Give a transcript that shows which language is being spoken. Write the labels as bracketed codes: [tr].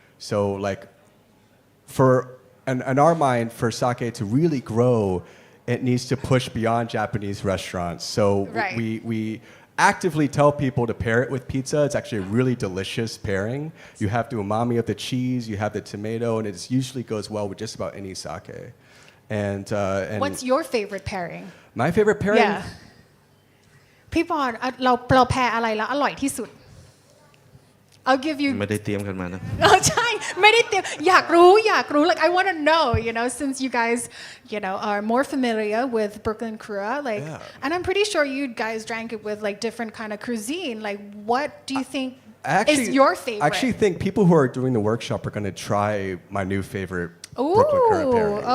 [en] So like in our mind, for sake to really grow, it needs to push beyond Japanese restaurants. So we actively tell people to pair it with pizza. It's actually a really delicious pairing. You have the umami of the cheese, you have the tomato, and it usually goes well with just about any sake. And What's your favorite pairing? My favorite pairing? Yeah. [th] พี่ปอนเราแพรอะไรแล้วอร่อยที่สุด [en] I'll give you [th] ไม่ได้เตรียมกันมานะ ใช่ไม่ได้เตรียมอยากรู้ [en] like I want to know since you guys are more familiar with Brooklyn Kura like and I'm pretty sure you guys drank it with like different kind of cuisine like what do you think is your favorite? I actually think people who are doing the workshop are going to try my new favorite Brooklyn Kura pairing.